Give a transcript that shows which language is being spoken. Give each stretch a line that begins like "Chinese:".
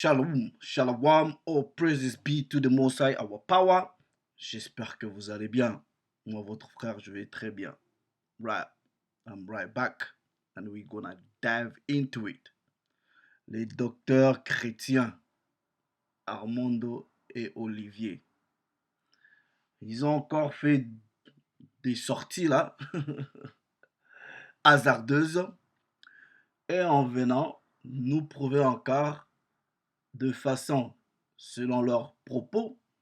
English: Shalom, shalom, all praises be to the Most High, our power.
French: J'espère que vous allez bien. Moi, votre frère, je vais très bien.
English: Right, I'm right back and we're gonna dive into it.
French: Les docteurs chrétiens, Armando et Olivier, ils ont encore fait des sorties là, hasardeuses, et en venant nous prouver encore de façon, selon leurs propos,